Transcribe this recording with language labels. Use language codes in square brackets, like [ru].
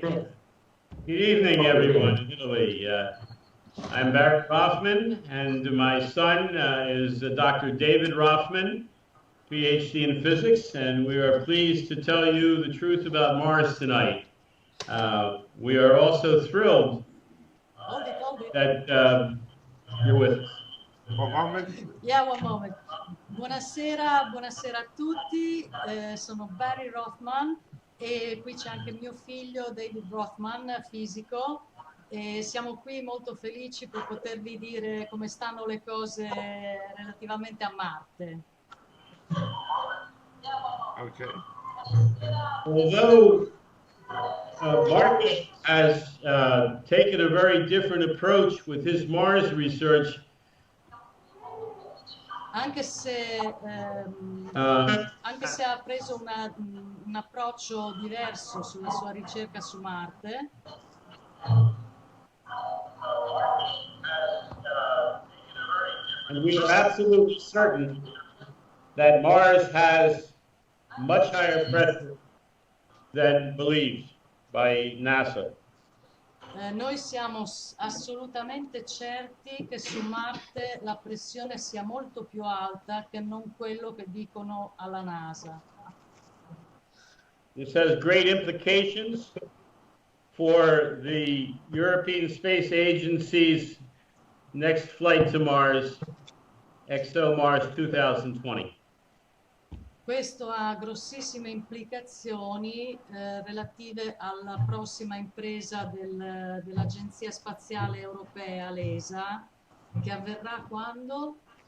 [en] Good evening, everyone in Italy. I'm Barry Roffman, and my son is Dr. David Roffman, PhD in physics, and we are pleased to tell you the truth about Mars tonight. We are also thrilled that you're with us. One moment. Yeah, one moment. [it] Buonasera, buonasera a tutti, sono Barry Roffman e qui c'è anche mio figlio David Roffman, fisico, e siamo qui molto felici per potervi dire come stanno le cose relativamente a Marte. [en] Okay. Although Mark has taken a very different approach with his Mars research, [it] Anche se ha preso un approccio diverso sulla sua ricerca su Marte, [en] and we are absolutely certain that Mars has much higher pressure than believed by NASA. [it] noi siamo assolutamente certi che su Marte la pressione sia molto più alta che non quello che dicono alla NASA. [en] This has great implications for the European Space Agency's next flight to Mars, ExoMars 2020. [it] Questo ha grossissime implicazioni relative alla prossima impresa dell'Agenzia Spaziale Europea, l'ESA, che avverrà quando?